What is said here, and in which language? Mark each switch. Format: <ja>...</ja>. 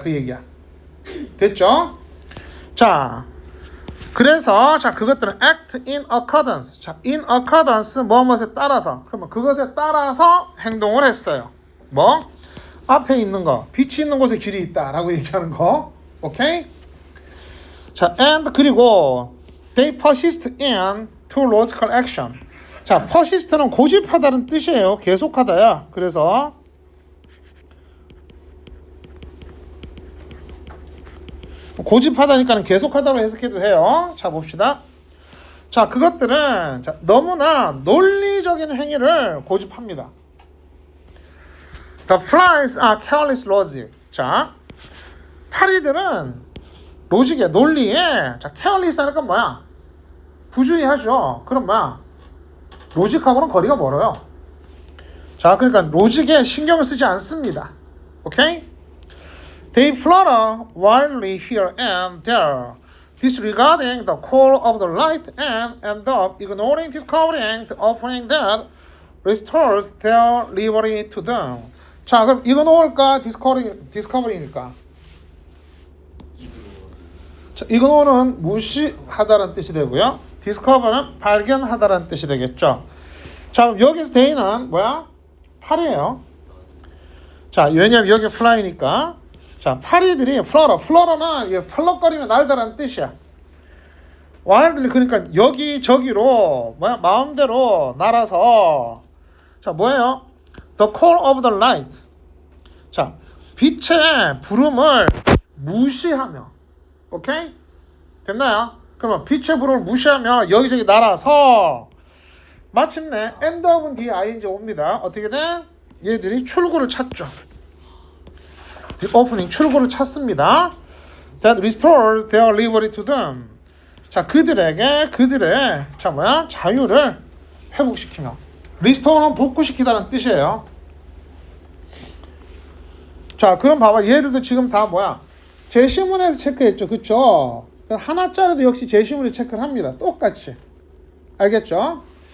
<ko>그 얘기야. 됐죠? 자, 그래서 자 그것들은</ko> <en>act in accordance.</en> <ko>자, in accordance 무엇에 따라서. 그러면 그것에 따라서 행동을 했어요. 뭐? 앞에 있는 거, 빛이 있는 곳에 길이 있다라고 얘기하는 거. 오케이? 자,</ko> <en>and</en> <ko>그리고</ko> <en>they persist in to logical action.</en> <ko>자, persist는 고집하다는 뜻이에요. 계속하다야. 그래서 고집하다니까는 계속하다로 해석해도 돼요. 자, 봅시다. 자, 그것들은 자, 너무나 논리적인 행위를 고집합니다.</ko> <en>The flies are careless logic.</en> <ko>자, 파리들은 로직에 논리에 자, careless 하니까 뭐야? 부주의하죠. 그럼 뭐야? 로직하고는 거리가 멀어요. 자, 그러니까 로직에 신경을 쓰지 않습니다. 오케이?</ko> <en>They flutter wildly here and there, disregarding the call of the light and end up ignoring discovering the opening that restores their liberty to them.</en> <ko>자, 그럼 이그노어일까 디스커버리니까? 자, 이그노어는 무시하다라는 뜻이 되고요. 디스커버는 발견하다라는 뜻이 되겠죠. 자, 그럼 여기서 데이는 뭐야? 파리예요. 자, 왜냐면 여기 플라이니까. 자, 파리들이 플러러는 펄럭거리며 날다라는 뜻이야. 와일드리 그러니까 여기 저기로 뭐야? 마음대로 날아서 자, 뭐예요?</ko> <en>The call of the light.</en> <ko>자, 빛의 부름을 무시하며. 오케이? 됐나요? 그러면 빛의 부름을 무시하며 여기저기 날아서 마침내 end up은 뒤에 ing 옵니다. 어떻게 된? 얘들이 출구를 찾죠.</ko> <en>The opening</en> <ko>출구를 찾습니다.</ko> <en>That restores their liberty to them.</en> <ko>자, 그들에게 그들의 자 뭐야? 자유를 회복시키며. 리스토어는 복구시키다는 뜻이에요. 자, 그럼 봐봐. 얘들도 지금 다 뭐야? 제시문에서 체크했죠. 그쵸? 하나짜리도 역시 제시문에 체크를 합니다. 똑같이. 알겠죠?</ko>